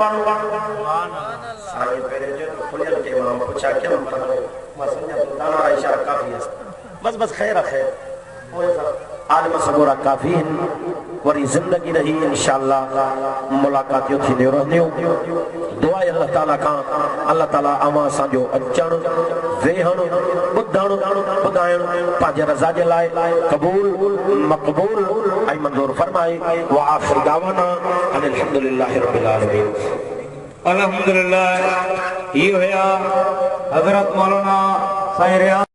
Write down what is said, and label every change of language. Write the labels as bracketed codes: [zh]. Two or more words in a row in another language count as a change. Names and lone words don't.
[sd] बस बस खैर आलिम सगोरा काफ़ी वरी ज़िंदगी रही इंशाअल्लाह मुलाक़ातियूं थींदियूं रहंदियूं दुआ अल्लाह ताला खां अल्लाह ताला अवां असांजो अचणु वेहणु ॿुधणु ॿुधाइणु पंहिंजे रज़ा जे लाइ क़बूल मक़बूल ऐं मंज़ूर फरमाए [ar] وآخر دعوانا أن الحمد لله رب العالمين [sd] अल्हम्दुलिल्लाह। [ur] یہ ہوا حضرت مولانا ساحر